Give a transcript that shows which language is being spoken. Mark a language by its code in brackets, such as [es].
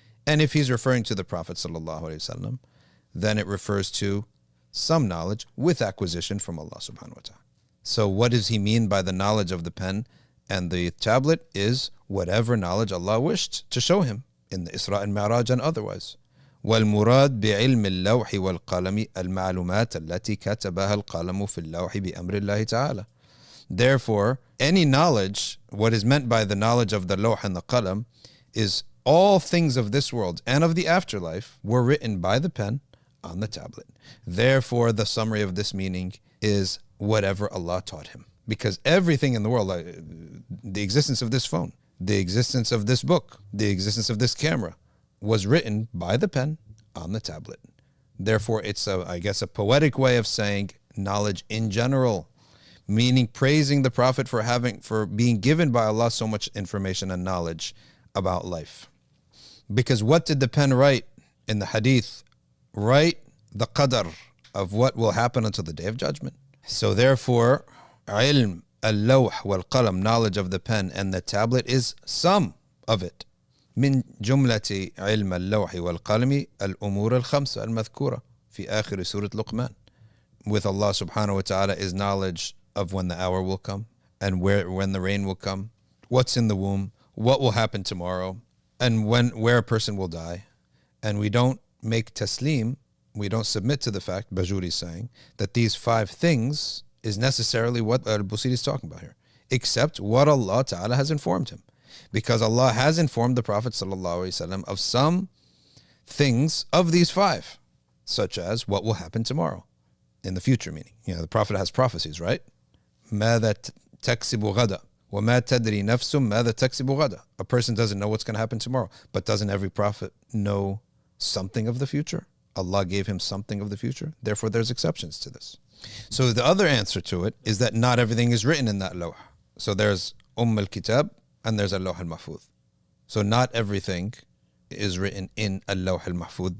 [en] And if he's referring to the Prophet ﷺ, then it refers to some knowledge with acquisition from Allah subhanahu wa ta'ala. So what does he mean by the knowledge of the pen and the tablet? Is whatever knowledge Allah wished to show him in the Isra and Mi'raj and otherwise. [ar] والمراد بعلم اللوح والقلم المعلومات التي كتبها القلم في اللوح بأمر الله تعالى. [en] Therefore, any knowledge, what is meant by the knowledge of the lawh and the qalam, is all things of this world and of the afterlife were written by the pen on the tablet. Therefore, the summary of this meaning is whatever Allah taught him. Because everything in the world, like the existence of this phone, the existence of this book, the existence of this camera, was written by the pen on the tablet. Therefore, it's a poetic way of saying knowledge in general, meaning praising the Prophet for being given by Allah so much information and knowledge about life. Because what did the pen write in the hadith? Write the qadr of what will happen until the Day of Judgment. So therefore, ilm al-lawh wal-qalam, knowledge of the pen and the tablet, is some of it. [ar] من جملة علم اللوح والقلم الأمور الخمسة المذكورة في آخر سورة لقمان. [en] With Allah subhanahu wa ta'ala is knowledge of when the hour will come and when the rain will come, what's in the womb, what will happen tomorrow, and where a person will die. And we don't make taslim, we don't submit to the fact, Bajuri is saying, that these 5 things is necessarily what al-Busiri is talking about here, except what Allah ta'ala has informed him. Because Allah has informed the Prophet ﷺ of some things of these 5, such as what will happen tomorrow, in the future meaning. The Prophet has prophecies, right? [ar] ماذا تكسب غدا وما تدري نفس ماذا تكسب غدا. [en] A person doesn't know what's going to happen tomorrow, but doesn't every prophet know something of the future? Allah gave him something of the future. Therefore, there's exceptions to this. So the other answer to it is that not everything is written in that lawh. So there's al-Kitab, and there's al-Lawh al-Mahfuz. So not everything is written in al-Lawh al-Mahfuz.